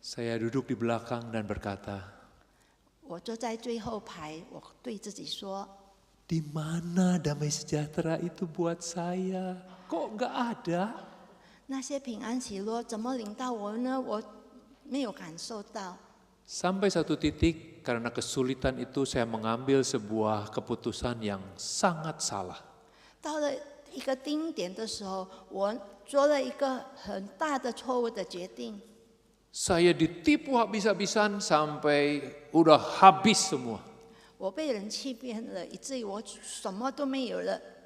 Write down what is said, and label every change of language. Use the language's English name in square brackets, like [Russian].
[Indonesian] Saya duduk di belakang dan berkata, [Chinese] 我坐在最后排，我对自己说 [Indonesian] di mana damai sejahtera itu buat saya? Kok nggak ada?：“ [Chinese] 那些平安喜乐怎么领到我呢？我没有感受到。” [Indonesian] Sampai satu titik karena kesulitan itu saya mengambil sebuah keputusan yang sangat salah. [Chinese] 到了一个丁点的时候，我做了一个很大的错误的决定。 [Indonesian] Saya ditipu habis-habisan sampai udah habis semua. [Chinese] 我被人欺骗了，以至于我什么都没有了。